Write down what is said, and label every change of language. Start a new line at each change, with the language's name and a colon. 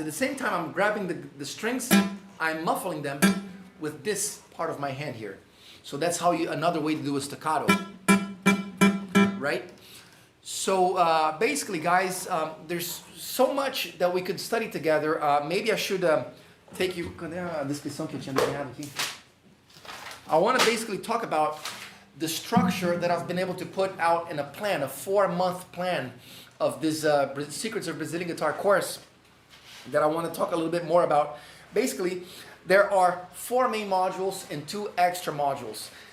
English: Is at the same time I'm grabbing the strings, I'm muffling them with this part of my hand here. So that's how another way to do a staccato, right? So basically, guys, there's so much that we could study together. Maybe I should take you.
Portuguese: Cadê a descrição que eu tinha desenhado aqui?
English: I want to basically talk about the structure that I've been able to put out in a plan, a 4-month plan of this Secrets of Brazilian Guitar course that I want to talk a little bit more about. Basically, there are 4 main modules and 2 extra modules.